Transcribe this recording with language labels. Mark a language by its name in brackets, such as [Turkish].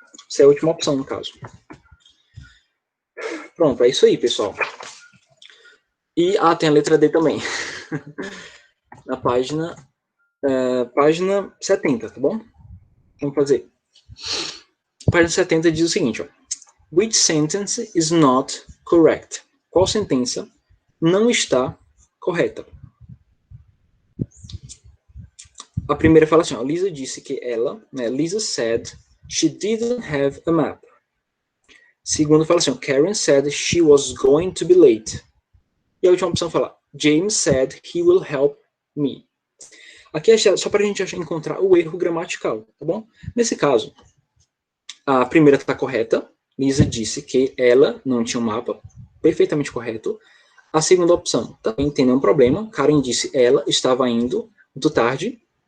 [Portuguese] Essa é a última opção no caso. Pronto, é isso aí, pessoal. E, tem a letra D também. Na página 70, tá bom? Vamos fazer. A página 70 diz o seguinte, ó. [English] Which sentence is not correct? [Portuguese] Qual sentença não está correta? A primeira fala assim, ó. Lisa disse que ela, né, [English] Lisa said she didn't have a map. [Portuguese] Segundo fala assim, ó. [English] Karen said she was going to be late. [Portuguese] E a última opção fala, [English] James said he will help me. [Portuguese] Aqui é só para a gente encontrar o erro gramatical, tá bom? Nesse caso, a primeira está correta. Lisa disse que ela não tinha um mapa, perfeitamente correto. A segunda opção, também tem nenhum problema. Karen disse ela estava indo muito tarde.